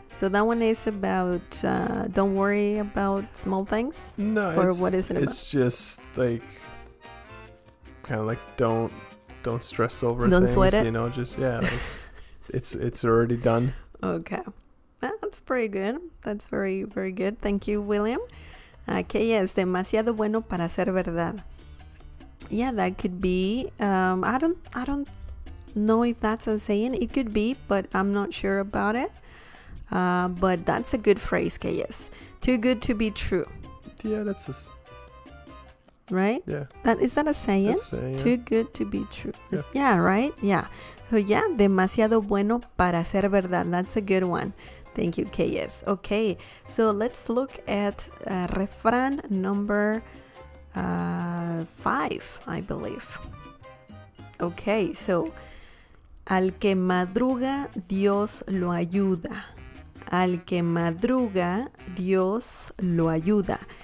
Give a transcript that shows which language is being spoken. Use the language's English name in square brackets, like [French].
[English] So that one is about don't worry about small things? No, or what is it about? It's just like kind of like don't stress over don't things. Sweat it? You know, just like it's already done. Okay. That's pretty good. That's very, very good. Thank you, William. [Spanish] Que es demasiado bueno para ser verdad. [English] Yeah, that could be. I don't know if that's a saying. It could be, but I'm not sure about it. But that's a good phrase, que yes. Too good to be true. Yeah, right? Yeah. Is that a saying? That's a saying, yeah. Too good to be true. Yeah. Yeah, right? Yeah. So yeah, [Spanish] demasiado bueno para ser verdad. [English] That's a good one. Thank you, KS. Okay, so let's look at refrán number 5, I believe. [Spanish] Okay, so al que madruga, Dios lo ayuda. Al que madruga, Dios lo ayuda.